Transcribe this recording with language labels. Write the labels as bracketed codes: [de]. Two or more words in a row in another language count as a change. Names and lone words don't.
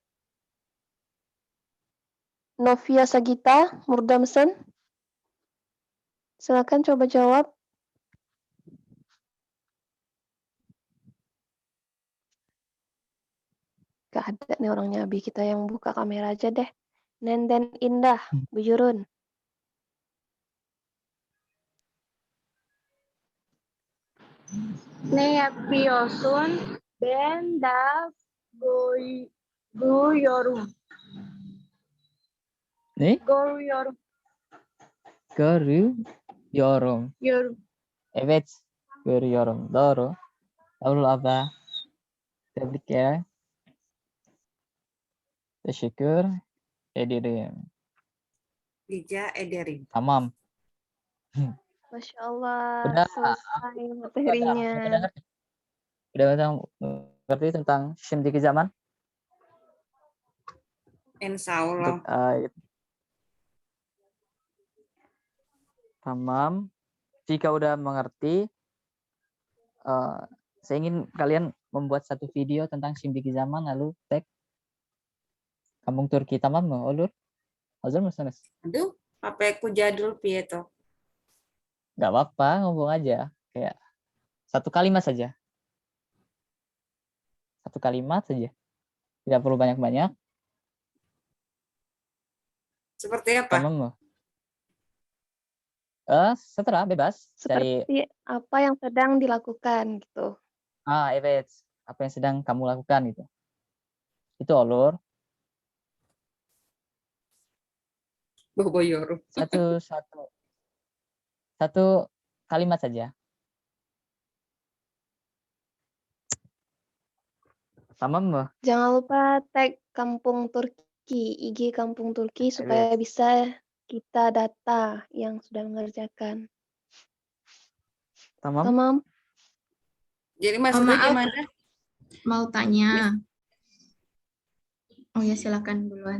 [id] Novia Sagita, Murdamsen. Silakan coba jawab. Gak ada nih orangnya, Abi. Kita yang buka kamera aja deh. Nenden Indah, [tr] Bujurun. Ne yapıyorsun? Ben de görüyorum. [id] Nih, [tr] Görüyorum. görüyorum. Evet, görüyorum. Doğru. Doğru abla. Tebrikler. Teşekkür ederim. Rica ederim. Tamam. [ar] Masya Allah, [id] Udah, selesai materinya. udah mengerti tentang [tr] şimdiki zaman? [ar] Insya [id] Untuk [ar] Allah. [tr] tamam. [id] Jika udah mengerti, saya ingin kalian membuat satu video tentang [tr] şimdiki zaman [id] lalu tag kampung Turki, [tr] tamam mı? Olur? Hazır mısınız? [id] Aduh, HP ku jadul [jv] piye toh? [id] Nggak apa-apa, ngomong aja. Kayak satu kalimat saja. Satu kalimat saja. Tidak perlu banyak-banyak. Seperti apa? [tr] Tamam mı? [id] Setelah bebas dari Seperti apa yang sedang dilakukan gitu. evet, apa yang sedang kamu lakukan gitu. Itu olur. [tr] Boboyorum. [id] Satu kalimat saja. [tr] Tamam mı? [id] Jangan lupa tag Kampung Turki, IG Kampung Turki supaya bisa kita data yang sudah mengerjakan. [tr] Tamam. Tamam. [id] Jadi maksudnya maaf. gimana? Mau tanya. Oh ya, silakan duluan.